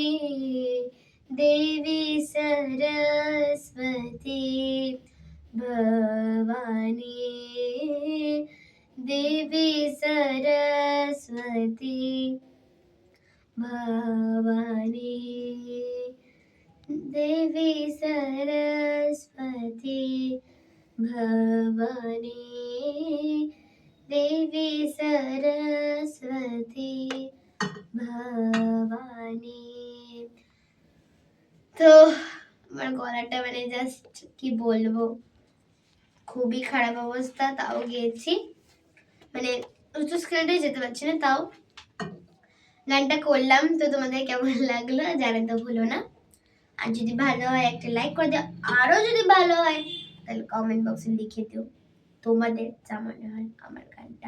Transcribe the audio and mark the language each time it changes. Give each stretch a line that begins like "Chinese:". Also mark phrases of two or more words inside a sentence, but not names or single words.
Sanskrit: देवी सरस्वती भवानी, देवी सरस्वती भवानी, देवी सरस्वती भवानी, देवी सरस्वती भवानी।
Bangla: তো আমার গলাটা মানে জাস্ট কি বলবো, খুবই খারাপ অবস্থা, তাও গেয়েছি, মানে উচ্চ স্কেলটাই যেতে পারছি না, তাও গানটা করলাম। তো তোমাদের কেমন লাগলো জানাতে ভুলো না, আর যদি ভালো হয় একটা লাইক করে দিও, আরো যদি ভালো হয় তাহলে কমেন্ট বক্সে লিখে দিও তোমাদের যা মনে হয় আমার গানটা।